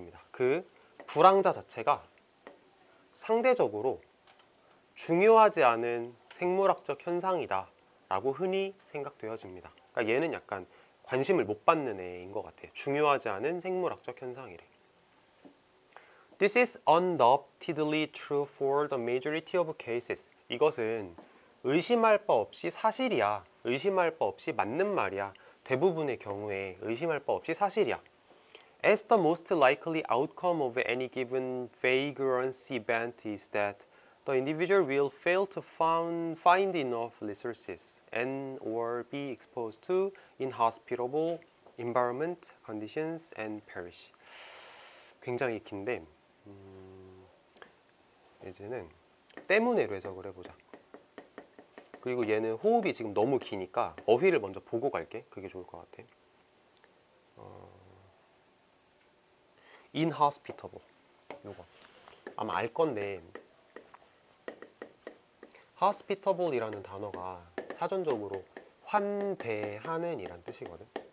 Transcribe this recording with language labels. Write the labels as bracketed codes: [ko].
[ko] 그 불황자 자체가 상대적으로 중요하지 않은 생물학적 현상이다 라고 흔히 생각되어집니다. 그러니까 얘는 약간 관심을 못 받는 애인 것 같아요. 중요하지 않은 생물학적 현상이래. [en] This is undoubtedly true for the majority of cases. [ko] 이것은 의심할 바 없이 사실이야. 의심할 바 없이 맞는 말이야. 대부분의 경우에 의심할 바 없이 사실이야. [en] As the most likely outcome of any given vagrancy event is that the individual will fail to find enough resources and or be exposed to inhospitable environment conditions and perish. [ko] 굉장히 긴데 이제는 때문에로 해석을 해보자. 그리고 얘는 호흡이 지금 너무 기니까 어휘를 먼저 보고 갈게. 그게 좋을 것 같아. inhospitable 요거 아마 알 건데 hospitable 이라는 단어가 사전적으로 환대하는 이란 뜻이거든.